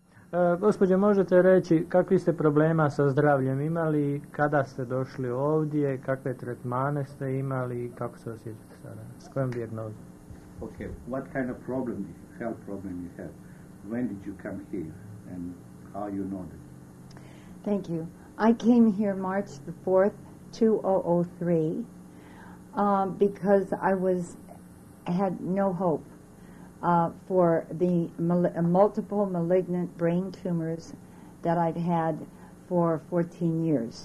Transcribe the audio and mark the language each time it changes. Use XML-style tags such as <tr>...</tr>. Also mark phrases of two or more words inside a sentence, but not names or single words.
<bs>Gospođo, možete reći kakvi ste problema sa zdravljem imali, kada ste došli ovdje, kakve tretmane ste imali i kako se osjećate sada? S kojom dijagnozom?</bs> <en>Okay, what kind of problem, health problem you have? When did you come here and how you know that? Thank you. I came here March the 4th, 2003, because I had no hope for the multiple malignant brain tumors that I've had for 14 years.</en>